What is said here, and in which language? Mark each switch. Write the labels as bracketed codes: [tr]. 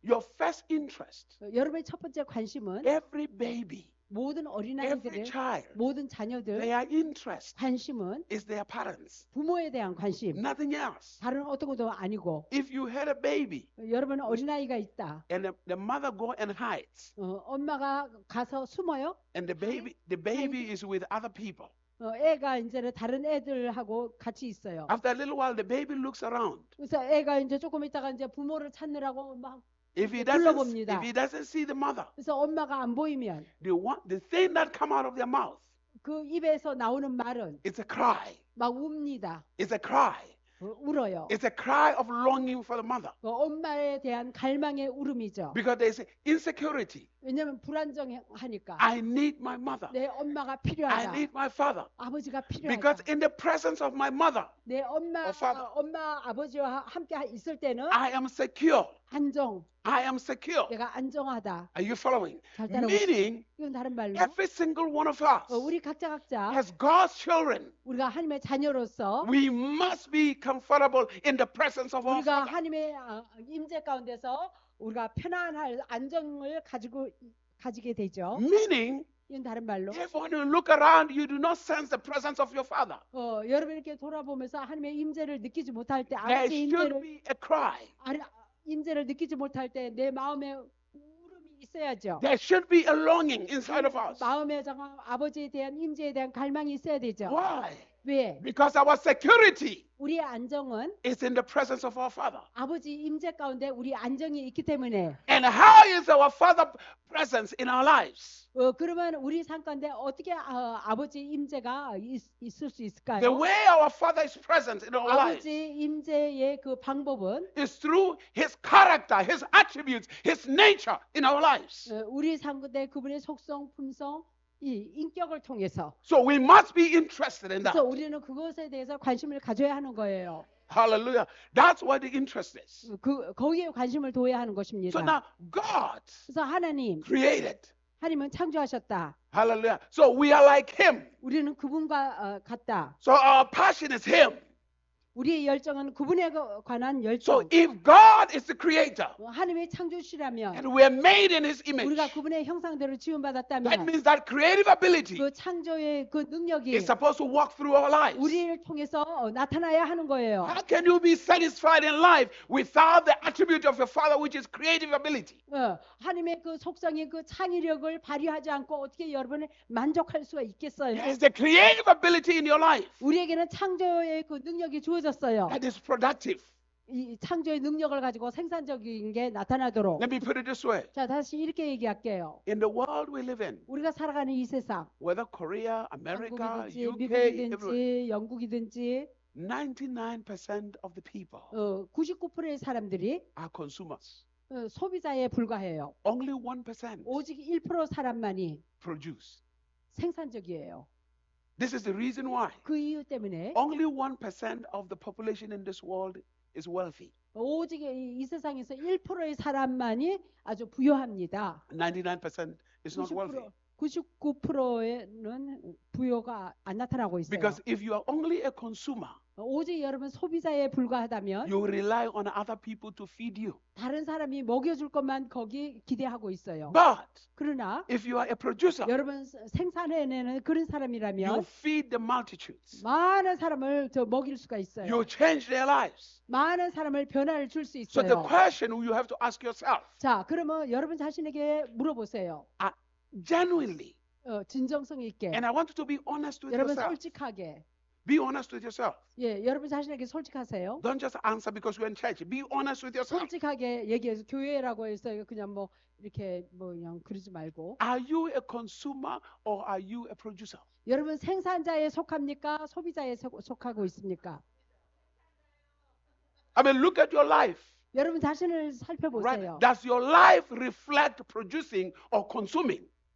[en] Your first interest, [ko] 여러분의 첫 번째 관심은 [en] every baby [ko] 모든 [en] Every [ko] 어린아이들의 [en] child, [ko] 모든 자녀들 [en] their interest [ko] 관심은 [en] is their parents, [ko] 부모에 대한 관심, [en] nothing else. [ko] 다른 어떤 것도 아니고. [en] If you had a baby [ko] 여러분 어린아이가 있다. [en] and the mother go and hides, [ko] 엄마가 가서 숨어요. [en] and the baby is with other people. [ko] 애가 이제는 다른 애들하고 같이 있어요. [en] After a little while, the baby looks around. [ko] 그래서 애가 이제 조금 있다가 이제 부모를 찾느라고 막 [en] If he [ko] 둘러봅니다. [en] doesn't see the mother, [ko] 그래서 엄마가 안 보이면 [en] the thing that come out of their mouth, [ko] 그 입에서 나오는 말은 [en] it's a cry. [ko] 막 웁니다. [en] It's a cry. [ko] 울어요. [en] It's a cry of longing for the mother. [ko] 엄마에 대한 갈망의 울음이죠. [en] Because there's insecurity. [ko] 왜냐하면 불안정하니까. [en] I need my mother. [ko] 내 엄마가 [en] I [ko] 필요하다. [en] need my father. [ko] 아버지가 [en] Because [ko] 필요하다. [en] in the presence of my mother, [ko] 내 엄마, [en] father. [ko] 엄마 아버지와 함께 있을 때는 [en] I am secure. [ko] 안정. [en] I am secure. [ko] 내가 안정하다. [en] Are you following? [ko] 잘 따라오시죠? [en] Meaning, [ko] 이건 다른 말로 [en] every single one of us, [ko] 우리 각자 [en] as God's children, [ko] 우리가 하나님의 자녀로서 [en] we must be comfortable in the presence of our [ko] 우리가 [en] Father. [ko] 하나님의 임재 가운데서 우리가 편안할 안정을 가지게 되죠. [en] Meaning, [ko] 이건 다른 말로 [en] if when you look around, you do not sense the presence of your Father, [ko] 여러분 이렇게 돌아보면서 하나님의 임재를 느끼지 못할 때 [en] there [ko] 아버지 [en] should be a cry. [ko] 임재를 느끼지 못할 때 내 마음에 울음이 있어야죠. [en] There should be a longing inside of us. [ko] 마음에 아버지에 대한 임재에 대한 갈망이 있어야 되죠. [en] Why? [ko] 왜? [en] Because our security [ko] 우리의 안정은 [en] is in the presence of our Father. [ko] 아버지 임재 가운데 우리 안정이 있기 때문에. [en] And how is our Father presence in our lives? [ko] 그러면 우리 삶 가운데 어떻게 아버지 임재가 있을 수 있을까요? [en] The way our Father is present in our lives [ko] 아버지 임재의 그 방법은 [en] is through His character, His attributes, His nature in our lives. [ko] 우리 삶 가운데 그분의 속성, 품성, 이 인격을 통해서. [en] So we must be interested in that. [ko] 그래서 우리는 그것에 대해서 관심을 가져야 하는 거예요. [en] Hallelujah. That's what the interest is. [ko] 거기에 관심을 둬야 하는 것입니다. [en] So now God [ko] 그래서 하나님, [en] created. [ko] 하나님은 창조하셨다. [en] Hallelujah. So we are like Him. [ko] 우리는 그분과 같다. [en] So our passion is Him. [ko] 우리의 열정은 그분에 관한 [en] So [ko] 열정. [en] if God is the creator [ko] 하나님의 창조시라면 [en] and we are made in His image, [ko] 우리가 그분의 형상대로 [en] that [ko] 지음받았다면 [en] means that creative ability [ko] 그 창조의 그 능력이 [en] is supposed to walk through our lives. [ko] 우리를 통해서 나타나야 하는 거예요. [en] How can you be satisfied in life without the attribute of your Father, which is creative ability? [ko] 하나님의 그 속성의 그 창의력을 발휘하지 않고 어떻게 여러분이 만족할 수가 있겠어요? [en] There is the creative ability in your life [ko] 우리에게는 창조의 그 능력이 주어졌어요. [en] that is productive. [ko] 이 창조의 능력을 가지고 생산적인 게 나타나도록. [en] Let me put it this way. [ko] 자, 다시 이렇게 얘기할게요. [en] In the world we live in, [ko] 우리가 살아가는 이 세상, [en] whether Korea, America, [ko] 한국이든지 [en] UK, everywhere, [ko] 미국이든지 영국이든지 [en] 99% of the people [ko] 99%의 사람들이 [en] are consumers. [ko] 소비자에 불과해요. [en] Only 1% [ko] 오직 1% 사람만이 [en] produce. [ko] 생산적이에요. [en] This is the reason why [ko] 그 이유 때문에 [en] only 1% of the population in this world is wealthy. [ko] 오직 이 세상에서 1%의 사람만이 아주 부유합니다. [en] 99% is not wealthy. [ko] 99%는 부여가 안 나타나고 있어요. [en] Because if you are only a consumer, [ko] 오직 여러분 소비자에 불과하다면 [en] you rely on other people to feed you. [ko] 다른 사람이 먹여줄 것만 거기 기대하고 있어요. [en] But [ko] 그러나 [en] if you are a producer, [ko] 여러분 생산해내는 그런 [en] you [ko] 사람이라면 [en] feed the multitudes. [ko] 많은 사람을 더 먹일 수가 있어요. [en] You change their lives. [ko] 많은 사람을 변화를 줄 수 [en] So the [ko] 있어요. [en] question you have to ask yourself, [ko] 자, 그러면 여러분 자신에게 물어보세요. [en] genuinely, [ko] 진정성 있게. [en] and I want you to be honest with [ko] 여러분 [en] yourself. [ko] 솔직하게. [en] Be honest with yourself. [ko] 예, 여러분 자신에게 솔직하세요. [en] Don't just answer because you're in church. Be honest with yourself. [ko] 솔직하게 얘기해서 교회라고 해서 그냥 뭐 이렇게 뭐 그냥 그러지 말고. [en] Are you a consumer or are you a producer? [ko] 여러분 생산자에 속합니까? 소비자에 속하고 있습니까? [en] I mean, look at your life. [ko] 여러분 자신을 [en] Right? [ko] 살펴보세요. [en] Does your life reflect producing or consuming?